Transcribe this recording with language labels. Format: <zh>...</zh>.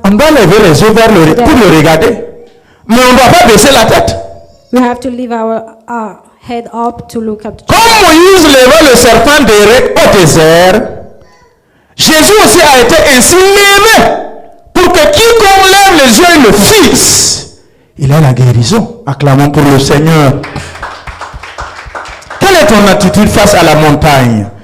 <fr>on doit lever les yeux vers pour le regarder. Mais on ne doit pas baisser la tête.</fr> <en>we have to leave our head up to look at.</en> <fr>Comme Moïse leva le serpent d'Érec au désert, Jésus aussi a été ainsi levé pour que quiconque lève les yeux et le fixe, il a la guérison. Acclamons pour le Seigneur. Quelle est ton attitude face à la montagne?</fr>